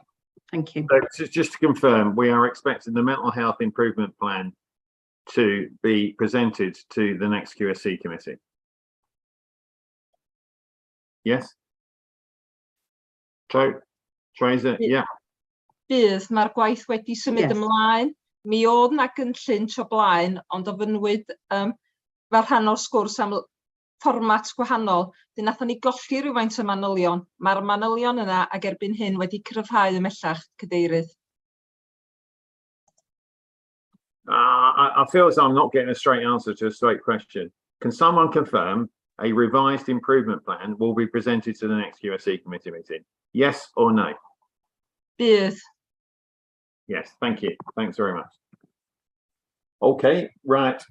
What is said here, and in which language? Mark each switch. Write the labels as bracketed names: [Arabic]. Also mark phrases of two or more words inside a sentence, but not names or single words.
[English] Thank you. So just to confirm, we are expecting the mental health improvement plan to be presented to the next QSE committee. Yes? Tracer, yeah. [Welsh] Bydd, mae'r gwaith wedi symud ymlaen. Mi oedd na gynllun tro blaen, ond ofynwyd fel rhan o'r sgwrs am fformat gwahanol. Dyna nathon ni golli rhywfaint o manylion. Mae'r manylion yna ag erbyn hyn wedi cryfhau ymellach, Cadeirydd. [English] I feel as though I'm not getting a straight answer to a straight question. Can someone confirm a revised improvement plan will be presented to the next QSE committee meeting? Yes or no? [Welsh] Bydd. [English] Yes, thank you. Thanks very much. Okay, right.